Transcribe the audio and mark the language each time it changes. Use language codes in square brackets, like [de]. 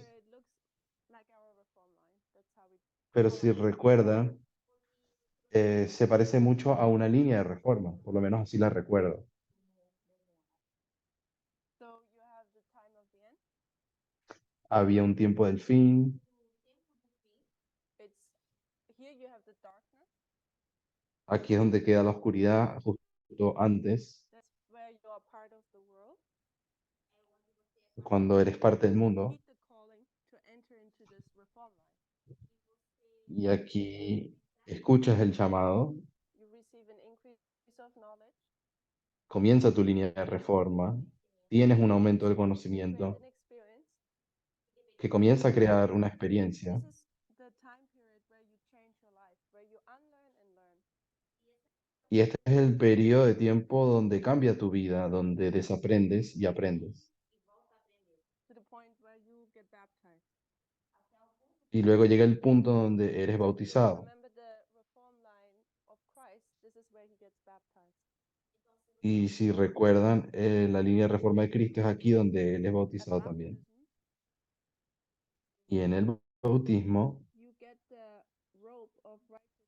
[en] Remember, it looks like our reform line. That's how we [es] pero si recuerdan, se parece mucho a una línea de reforma, por lo menos así la recuerdo. [en] So you have the time of the end. [es] Había un tiempo del fin, [en] It's here you have the darkness. [es] aquí es donde queda la oscuridad, justo antes, [en] That's where you are part of the world. [es] cuando eres parte del mundo, [en] Heed the calling to enter into this reform line. [es] y aquí escuchas el llamado, [en] You receive an increase of knowledge. [es] comienza tu línea de reforma, tienes un aumento del [en] Create [es] conocimiento [en] an experience. [es] que comienza a crear una experiencia, [en] This is the time period where you change your life, where you unlearn and learn. [es] y este es el periodo de tiempo donde cambia tu vida, donde desaprendes y aprendes. [en] To the point where you get baptized. [es] Y luego llega el punto donde eres bautizado. [en] Remember the reform line of Christ. This is where he gets baptized. [es] Y si recuerdan, la línea de reforma de Cristo es aquí donde Él es [en] At [es] bautizado también. [en] baptism, [es] Y en el bautismo [en] you get the robe of righteousness.